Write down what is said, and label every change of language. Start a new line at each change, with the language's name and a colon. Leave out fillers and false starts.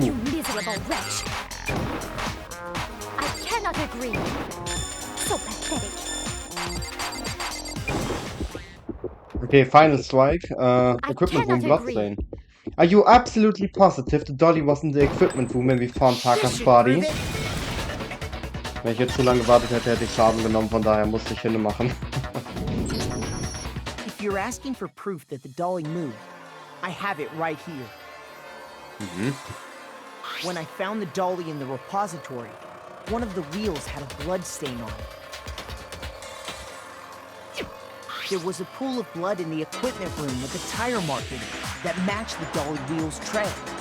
English: You miserable wretch! I cannot agree. So pathetic. Okay, final strike. Equipment room bloodstain. Are you absolutely positive the dolly was in the equipment room when we found Taka's body?
German: Wenn ich jetzt zu lange gewartet hätte, hätte ich Schaden genommen, von daher musste ich hinmachen.
English: If you're asking for proof that the dolly moved, I have it right here. When I found the dolly in the repository, one of the wheels had a blood stain on it. There was a pool of blood in the equipment room with a tire mark in it that matched the dolly wheel's tread.